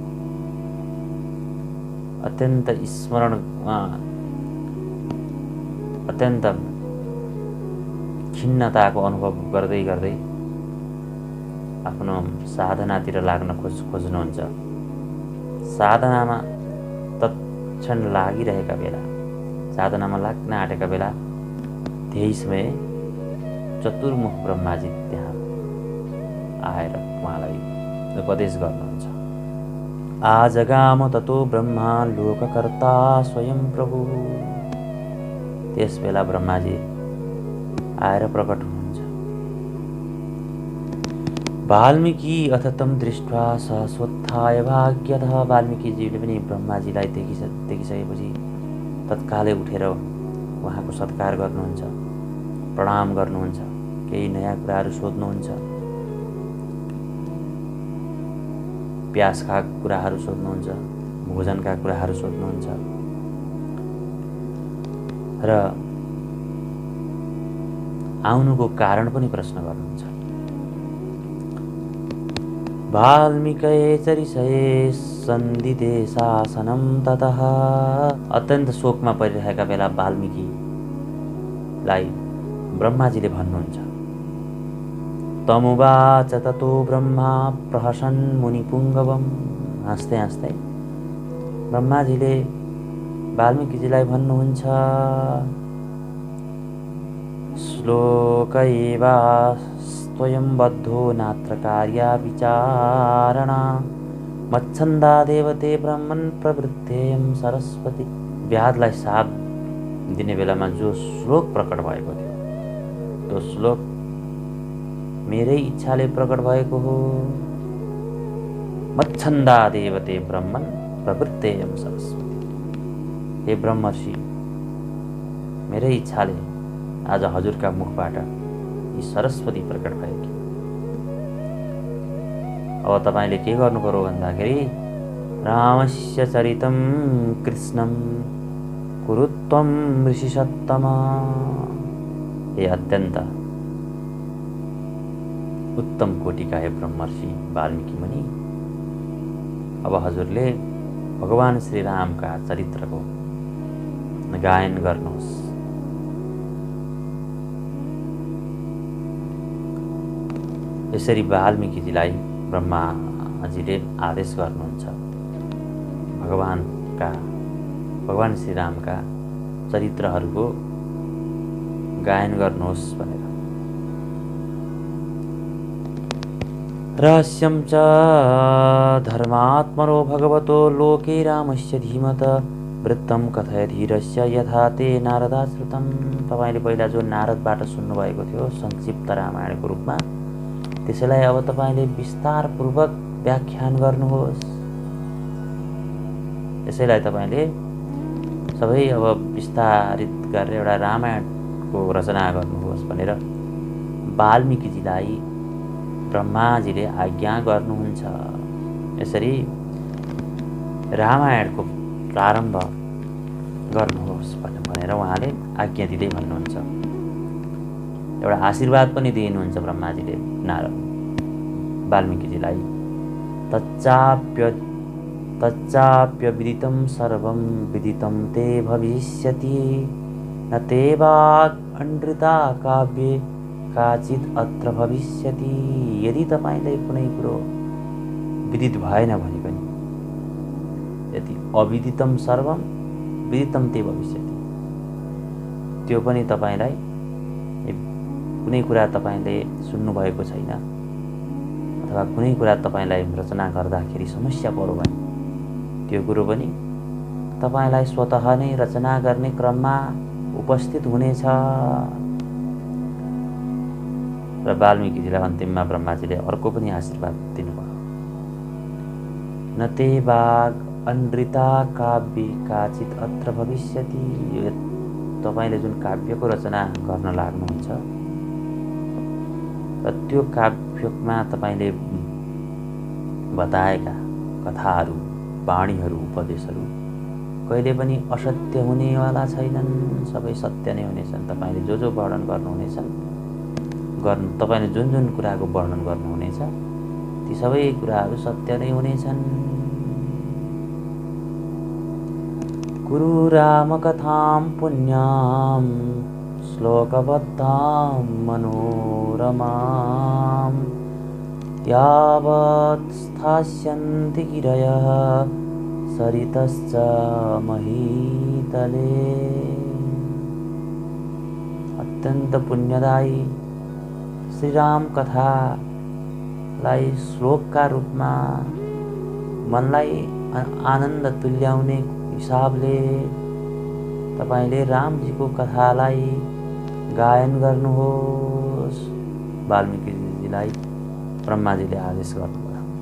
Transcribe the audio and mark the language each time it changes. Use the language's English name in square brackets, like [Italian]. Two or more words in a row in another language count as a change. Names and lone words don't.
[Nepali] अत्यन्त खिन्नताको अनुभव गर्दै गर्दै आफ्नो साधनातिर लाग्न खोज्नुहुन्छ। साधनामा तत्क्षण लागिरहेका बेला, साधनामा लाग्न आँटेका बेला त्यही समय चतुर्मुख ब्रह्माजी त्यहाँ आएर उहाँलाई उपदेश गर्नुहुन्छ। [Sanskrit] आजगाम ततो ब्रह्मा लोककर्ता स्वयं प्रभु। [Nepali] त्यस बेला ब्रह्माजी आएर प्रकट हुनुहुन्छ। [Sanskrit] वाल्मीकि अथ तं दृष्ट्वा सहसोत्थाय भाग्यतः। [Nepali] वाल्मीकिजीले पनि ब्रह्माजीलाई देखिसकेपछि तत्कालै उठेर उहाँको सत्कार गर्नुहुन्छ, प्रणाम गर्नुहुन्छ, केही नयाँ कुराहरू सोध्नुहुन्छ, प्यासका कुराहरू सोध्नुहुन्छ, भोजनका कुराहरू सोध्नुहुन्छ र आउनुको कारण पनि प्रश्न गर्नुहुन्छ। [Sanskrit] वाल्मीकये चरिषये सन्दिते शासनं ततः। [Nepali] अत्यन्त शोकमा परिरहेका बेला वाल्मीकिलाई ब्रह्माजीले भन्नुहुन्छ। [Sanskrit] तमुवाच ततो ब्रह्मा प्रहसन् मुनिपुङ्गवम्। [Nepali] हाँस्दै हाँस्दै ब्रह्माजीले वाल्मीकिजीलाई भन्नुहुन्छ, [Sanskrit] श्लोक एवास्त्वयं बद्धो नात्र कार्या विचारणा मच्छन्दा देवते ब्रह्मन् प्रवृत्तेयं सरस्वती [Nepali] व्याधलाई साथ दिने बेलामा जो श्लोक प्रकट भएको थियो त्यो श्लोक मेरै इच्छाले प्रकट भएको हो। [Sanskrit] मच्छन्दा देवते ब्रह्मन् प्रवृत्तेयं सरस्वती। [Nepali] हे ब्रह्मर्षि, मेरै इच्छाले आज हजुरका मुखबाट यी सरस्वती प्रकट भएकी। अब तपाईले के गर्नु पर्यो भन्दाखेरि [Sanskrit] रामस्य चरितं कृष्णं कुरुत्वं ऋषिसत्तमा। [Nepali] हे अत्यन्त उत्तम कोटिका हे ब्रह्मर्षि वाल्मीकि मुनि, अब हजुरले भगवान श्री रामका चरित्रको गायन गर्नुहोस्। यसरी वाल्मीकिजीलाई ब्रह्माजीले आदेश गर्नुहुन्छ भगवान श्री रामका चरित्रहरूको गायन गर्नुहोस् भनेर। [Sanskrit] रहस्यं च धर्मात्मनो भगवतो लोके रामस्य धीमत वृत्तं कथय धीरस्य यथा ते नारदाश्रुतं। [Nepali] तपाईले पहिला जो नारदबाट सुन्नुभएको थियो संक्षिप्त रामायणको रूपमा, त्यसैलाई अब तपाईले विस्तारपूर्वक व्याख्यान गर्नुहोस्। यसैलाई तपाईले सबै अब विस्तारित गरेर एउटा रामायणको रचना गर्नुहोस् भनेर वाल्मीकिजीलाई ब्रह्माजीले आज्ञा गर्नुहुन्छ। यसरी रामायणको प्रारम्भ गर्नुहोस् भनेर उहाँले आज्ञा दिँदै भन्नुहुन्छ। एउटा आशीर्वाद पनि दिनुहुन्छ ब्रह्माजीले वाल्मीकिजीलाई। [Sanskrit] तच्चाप्य विदितं सर्वं विदितं ते भविष्यति न ते वाक् अनृता काव्ये काचित् अत्र भविष्यति। [Nepali] यदि तपाईलाई कुनै कुरो विदित भएन भने पनि, यदि [Sanskrit] अविदितं सर्वं विदितं ते भविष्यति, [Nepali] त्यो पनि तपाईलाई कुनै कुरा तपाईले सुन्नुभएको छैन अथवा कुनै कुरा तपाईलाई रचना गर्दाखेरि समस्या पर्यो भने त्यो कुरो पनि तपाईलाई स्वतः नै रचना गर्ने क्रममा उपस्थित हुनेछ। र वाल्मीकिजीलाई अन्तिममा ब्रह्माजीले अर्को पनि आशीर्वाद दिनुभयो। [Sanskrit] न ते वाग् अनृता काव्ये काचित् अत्र भविष्यति। [Nepali] तपाईले जुन काव्यको रचना गर्न लाग्नुहुन्छ र त्यो काव्यमा तपाईले बताएका कथाहरू, वाणीहरू, उपदेशहरू कहिले पनि असत्य हुनेवाला छैनन्, सबै सत्य नै हुनेछन्। तपाईले जो वर्णन गर्नुहुनेछन्, तपाईले जुन कुराको वर्णन गर्नुहुनेछ ती सबै कुराहरू सत्य नै हुनेछन्। [Sanskrit] कुरु रामकथां पुण्यां श्लोकबद्धां मनोरमां यावत् स्थास्यन्ति गिरयः सरितश्च महीतले। [Nepali] अत्यन्त पुण्यदायी श्रीराम कथालाई श्लोकका रूपमा मनलाई आनन्द तुल्याउने हिसाबले तपाईले रामजीको कथालाई गायन गर्नुहोस्। वाल्मीकिजीलाई ब्रह्माजीले आदेश गर्नुभयो।